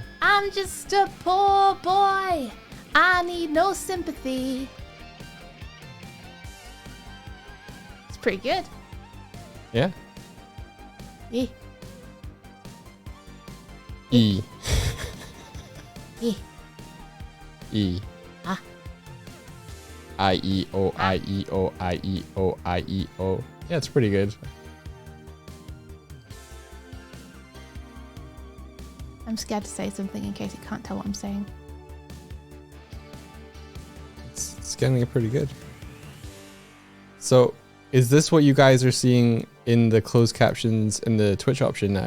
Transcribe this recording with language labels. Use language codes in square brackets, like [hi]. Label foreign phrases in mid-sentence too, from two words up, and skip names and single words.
[en] I'm just a poor boy. I need no sympathy. It's pretty good. Yeah. Yeah. E. Yeah. E. Ah. I-E-O, I-E-O, I-E-O, I-E-O. Yeah, it's pretty good. I'm scared to say something in case you can't tell what I'm saying. It's getting it pretty good. So, is this what you guys are seeing in the closed captions in the Twitch option now?